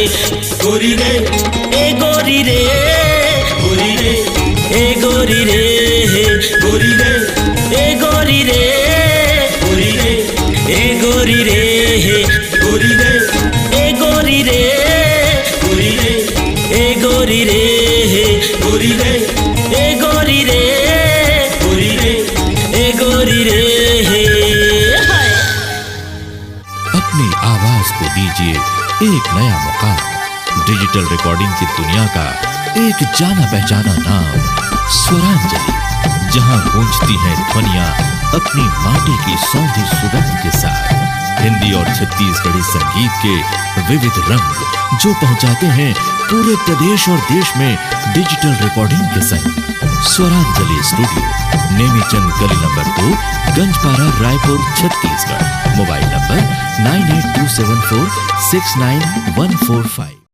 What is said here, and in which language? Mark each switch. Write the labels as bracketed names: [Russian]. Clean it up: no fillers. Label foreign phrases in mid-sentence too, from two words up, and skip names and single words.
[Hindi] गोरी रे ए गोरी रे, गोरी रे ए गोरी रे, गोरी रे ए गोरी रे, गोरी रे ए गोरी रे, गोरी रे ए गोरी रे, गोरी रे ए गोरी रे, गोरी रे ए गोरी रे, गोरी रे ए गोरी रे। अपनी आवाज को दीजिए एक नया मौका। डिजिटल रिकॉर्डिंग की दुनिया का एक जाना पहचाना नाम स्वरांजलि। जहां गूंजती हैं ध्वनियां अपनी माटी की सौंधी सुगंध के साथ। हिंदी और छत्तीसगढ़ी संगीत के विविध रंग जो पहुंचाते हैं पूरे प्रदेश और देश में डिजिटल रिकॉर्डिंग के संग। स्वरांजलि स्टूडियो, नेमीचंद गली नंबर 2, गंजपारा, रायपुर, छत्तीसगढ़। मोबाइल नंबर 9827469145।